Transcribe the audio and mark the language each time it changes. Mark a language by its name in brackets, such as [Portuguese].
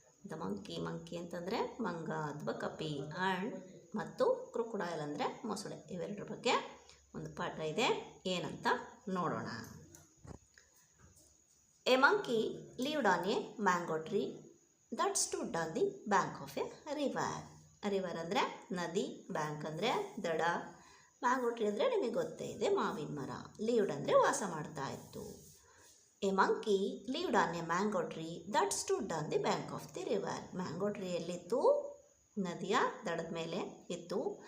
[English] The monkey [Kannada] ಅಂತಂದರೆ ಮಂಗ ಅಥವಾ ಕಪಿ, ಆ್ಯಂಡ್ ಮತ್ತು ಕ್ರೊಕೊಡೈಲ್ ಅಂದರೆ ಮೊಸಳೆ. ಇವೆರಡರ ಬಗ್ಗೆ ಒಂದು ಪಾಠ ಇದೆ, ಏನಂತ ನೋಡೋಣ. [English] A monkey lived on a mango tree that stood on the bank of a river. [Kannada] River ಅಂದರೆ ನದಿ, ಬ್ಯಾಂಕ್ ಅಂದರೆ ದಡ, ಮ್ಯಾಂಗೋ ಟ್ರೀ ಅಂದರೆ ನಿಮಗೆ ಗೊತ್ತೇ ಇದೆ, ಮಾವಿನ ಮರ. ಲೀವ್ಡ್ ಅಂದರೆ ವಾಸ ಮಾಡ್ತಾ ಇತ್ತು. [English] A monkey lived on a mango tree that stood on the bank of the river. [Kannada] Mango tree ಎಲ್ಲಿತ್ತು? ನದಿಯ ದಡದ ಮೇಲೆ ಇತ್ತು.